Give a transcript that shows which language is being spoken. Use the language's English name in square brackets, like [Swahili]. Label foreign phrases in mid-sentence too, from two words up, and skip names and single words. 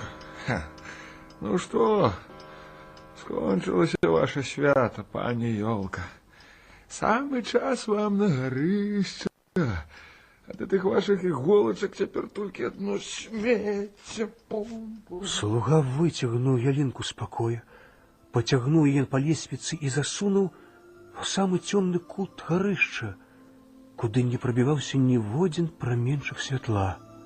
[Russian] Ну что, скончилось ваше свято, пані ёлка. Самый час вам [Belarusian] на гарышча. [Russian] Ад этих ваших иголочек [Belarusian] цяпер толькі [Russian] одно смецце. [Belarusian] Слуга выцягнуў ялінку з пакоя, пацягнуў яе па лесвіцы і засунуў у самы цёмны кут гарышча, куды не прабіваўся ніводзін праменчык святла.